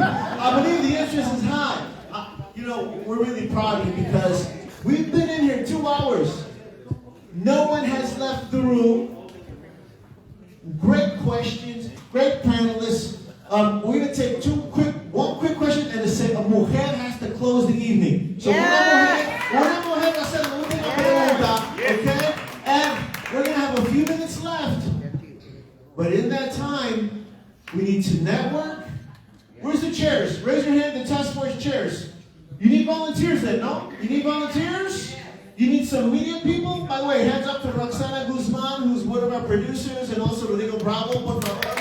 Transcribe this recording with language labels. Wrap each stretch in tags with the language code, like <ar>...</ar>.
<en>I believe the interest is high. We're really proud of you, because we've been in here 2 hours. No one has left the room. Great questions, great panelists. We're going to take one quick question, and to say a mujer has to close the evening.</en> <es>So una mujer va a hacer la última pregunta, okay?</es> <en>And we're going to have a few minutes left. But in that time, we need to network. Where's the chairs? Raise your hand, the task force chairs. You need volunteers then, no? You need volunteers? You need some media people? By the way, hands up to Roxana Guzman, who's one of our producers, and also Rodrigo Bravo,</en> <es>por favor.</es>